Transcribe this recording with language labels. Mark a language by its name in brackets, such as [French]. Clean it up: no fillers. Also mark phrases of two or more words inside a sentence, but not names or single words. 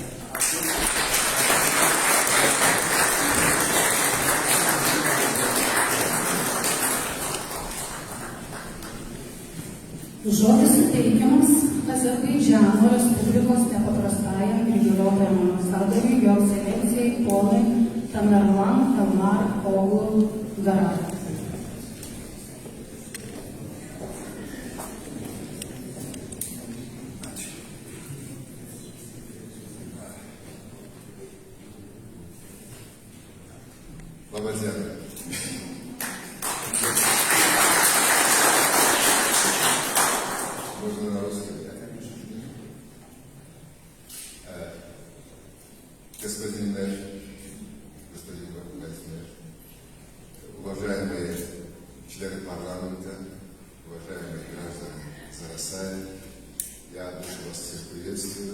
[Lithuanian] Žodis suteikiamas Azerbaidžano Respublikos nepaprastajam ir įgaliotajam ambasadoriui jo ekscelencijai ponui Tamerlan Elmar Oglu Garai. Labą dieną. [Russian] Можно на русском, да, конечно. Господин мэр, господин мэр, уважаемые члены парламента, уважаемые граждане Зарасая, я от души вас всех приветствую.